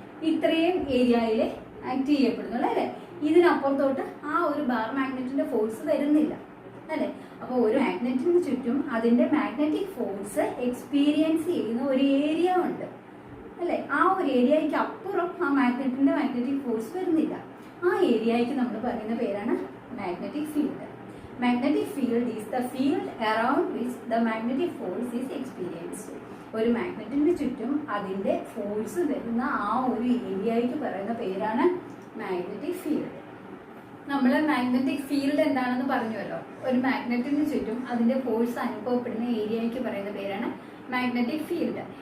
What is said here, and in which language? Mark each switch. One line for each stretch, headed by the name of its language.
Malayalam: ഇത്രയും ഏരിയയിലെ ആക്ട് ചെയ്യപ്പെടുന്നുള്ളൂ അല്ലെ. ഇതിനപ്പുറത്തോട്ട് ആ ഒരു ബാർ മാഗ്നറ്റിന്റെ ഫോഴ്സ് വരുന്നില്ല അല്ലെ. അപ്പോൾ ഒരു മാഗ്നറ്റിന് ചുറ്റും അതിന്റെ മാഗ്നറ്റിക് ഫോഴ്സ് എക്സ്പീരിയൻസ് ചെയ്യുന്ന ഒരു ഏരിയ ഉണ്ട് അല്ലെ. ആ ഒരു ഏരിയയ്ക്ക് അപ്പുറം ആ മാഗ്നറ്റിന്റെ മാഗ്നറ്റിക് ഫോഴ്സ് വരുന്നില്ല. ആ ഏരിയയ്ക്ക് നമ്മൾ പറയുന്ന പേരാണ് magnetic field.
English: Magnetic field is the field around which the magnetic force is experienced.
Malayalam: ഒരു മാഗ്നറ്റിന് ചുറ്റും അതിന്റെ ഫോഴ്സ് വരുന്ന ആ ഒരു ഏരിയയ്ക്ക് പറയുന്ന പേരാണ് മാഗ്നറ്റിക് ഫീൽഡ്. നമ്മൾ മാഗ്നറ്റിക് ഫീൽഡ് എന്താണെന്ന് പറഞ്ഞുവല്ലോ. ഒരു മാഗ്നറ്റിന് ചുറ്റും അതിന്റെ ഫോഴ്സ് അനുഭവപ്പെടുന്ന ഏരിയയ്ക്ക് പറയുന്ന പേരാണ് മാഗ്നറ്റിക് ഫീൽഡ്.